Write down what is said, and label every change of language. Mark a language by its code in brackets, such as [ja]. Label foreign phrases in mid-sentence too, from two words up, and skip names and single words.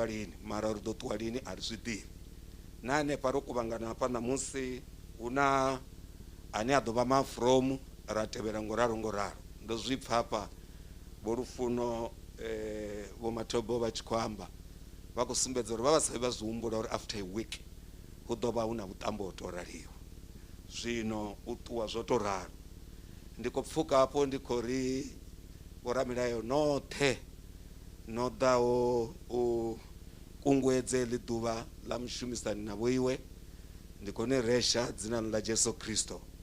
[ve] lini mara ri ḓo ṱuwa lini a ri zwi ḓivhi na hanefha ro kuvhangana hafha ṋamusi hu na ane a ḓo vha mafromu ra tevhela ngoralo ndo zwi pfha hafha vho Lufuno vho Mathobo vha tshi khou amba vha khou sumbedza uri vha vha sa vha zwi humbula uri [en] after a week [ve] hu ḓo vha hu na vhuṱambo ho tou raliwa zwino u ṱuwa zwo tou ralo ndi khou pfhuka hafho ndi khou ri vhoramilayo noṱhe no ḓaho u kunguwedze ḽi ḓuvha ḽa mushumisani na vhoiwe ndi khou ni resha dzinani ḽa Jesu Kristo